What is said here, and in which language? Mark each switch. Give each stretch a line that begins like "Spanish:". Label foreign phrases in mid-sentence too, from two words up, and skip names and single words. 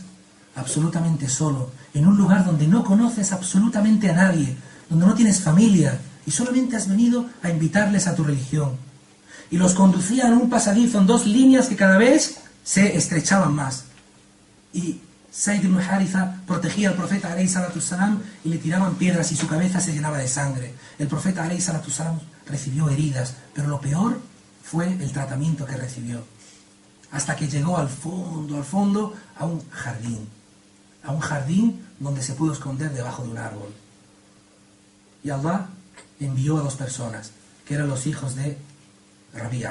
Spanish: Absolutamente solo, en un lugar donde no conoces absolutamente a nadie, donde no tienes familia y solamente has venido a invitarles a tu religión. Y los conducían en un pasadizo en 2 líneas que cada vez se estrechaban más. Y Zayd ibn Haritha protegía al profeta
Arabic: عليه الصلاة والسلام
Spanish: y le tiraban piedras y su cabeza se llenaba de sangre. El profeta
Arabic: عليه الصلاة والسلام
Spanish: recibió heridas, pero lo peor fue el tratamiento que recibió. Hasta que llegó al fondo, a un jardín donde se pudo esconder debajo de un árbol. Y Allah envió a 2 personas, que eran los hijos de Rabia.